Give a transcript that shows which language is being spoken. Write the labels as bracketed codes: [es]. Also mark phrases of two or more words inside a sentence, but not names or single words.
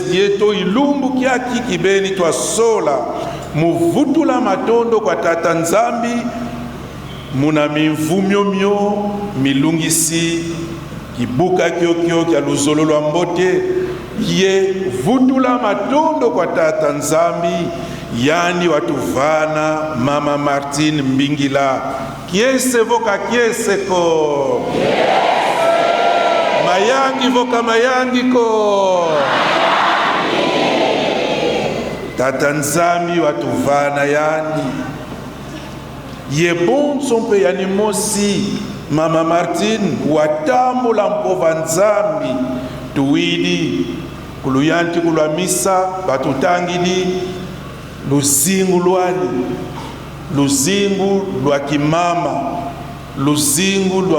[kg] dieto ilumbu kiaki kibeni twasola muvutula matondo kwa tata nzambi muna mimvumyomyo milungisi kibuka kyokyo kya luzolo lwa mbote ye vutula matondo kwa tata nzambi yani watuvana mama Martine Mbingila kiese voka kiese ko mayangi voka mayangi ko tata nzambi watuvana yani ye bonso mpe yani mosi mama Martine watambula mpova nzambi tuwidi kuluyanti kulwa misa batutangidi luzingu lwani luzingu lwa kimama luzingu lwa